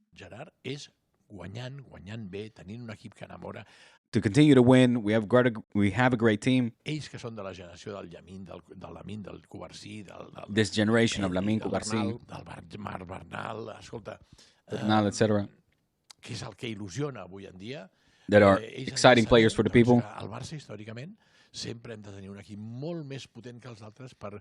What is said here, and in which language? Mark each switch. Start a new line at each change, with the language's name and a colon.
Catalan: Gerard, és guanyant bé, tenint un equip que enamora.
English: To continue to win, we have a great team.
Catalan: Ells que són de la generació del Llamin, del Lamin, del Covarsí,
English: this generation of Lamin, Covarsí,
Catalan: del Bernal, escolta,
English: Bernal, etc.
Catalan: Que és el que il·lusiona avui en dia.
English: That are exciting players for the people.
Catalan: El Barça, històricament, sempre hem de tenir un equip molt més potent que els altres per...